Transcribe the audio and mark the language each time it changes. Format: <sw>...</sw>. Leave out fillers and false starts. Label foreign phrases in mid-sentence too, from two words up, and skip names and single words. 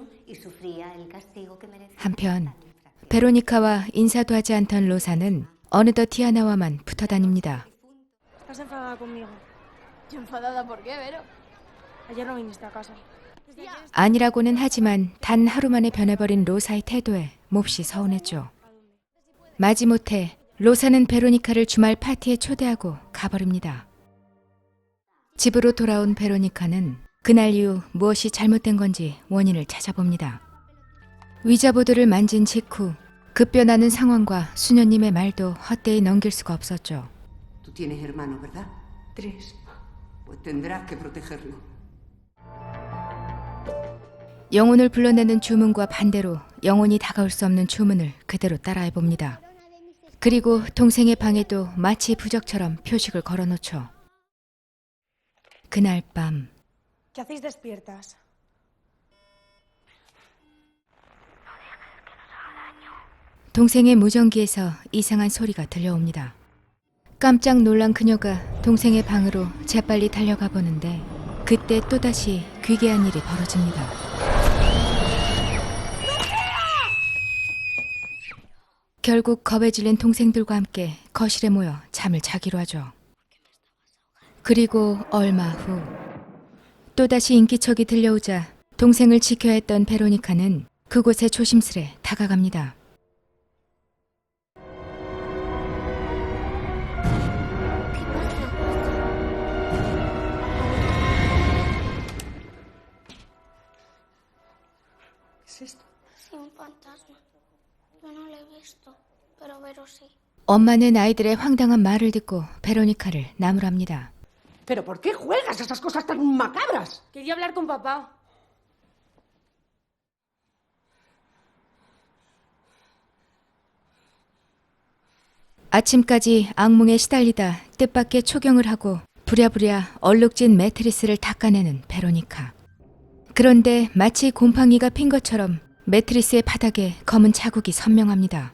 <es>y sufría el castigo que merecía.</es> <ko>한편 베로니카와 인사도 하지 않던 로사는 어느덧 디아나와만 붙어 다닙니다.</ko> <es>Estás enfadada conmigo. ¿Yo enfadada por qué, Vero? Ayer no viniste a casa.</es> <ko>아니라고는 하지만 단 하루 만에 변해버린 로사의 태도에 몹시 서운했죠. 마지못해 로사는 베로니카를 주말 파티에 초대하고 가버립니다. 집으로 돌아온 베로니카는 그날 이후 무엇이 잘못된 건지 원인을 찾아봅니다. 위자보드를 만진 직후 급변하는 상황과 수녀님의 말도 헛되이 넘길 수가 없었죠.</ko> <es>Tú tienes hermanos, ¿verdad? 3. Pues tendrás que protegerlo.</es> <ko>영혼을 불러내는 주문과 반대로 영혼이 다가올 수 없는 주문을 그대로 따라해봅니다. 그리고 동생의 방에도 마치 부적처럼 표식을 걸어놓죠. 그날 밤</ko> <es>¿Qué hacéis despiertas?</es> <ko>동생의 무전기에서 이상한 소리가 들려옵니다. 깜짝 놀란 그녀가 동생의 방으로 재빨리 달려가 보는데 그때 또다시 귀괴한 일이 벌어집니다. 결국 겁에 질린 동생들과 함께 거실에 모여 잠을 자기로 하죠. 그리고 얼마 후 또다시 인기척이 들려오자 동생을 지켜야 했던 베로니카는 그곳에 조심스레 다가갑니다.</ko> <es>¿Qué es esto? Sí, un fantasma. Yo no lo he visto, pero Vero sí.</es> <ko>엄마는 아이들의 황당한 말을 듣고 베로니카를 나무랍니다.</ko> <es>¿Pero por qué juegas a esas cosas tan macabras? Quería hablar con papá.</es> <ko>아침까지 악몽에 시달리다 뜻밖의 초경을 하고 부랴부랴 얼룩진 매트리스를 닦아내는 베로니카. 그런데 마치 곰팡이가 핀 것처럼 매트리스의 바닥에 검은 자국이 선명합니다.</ko>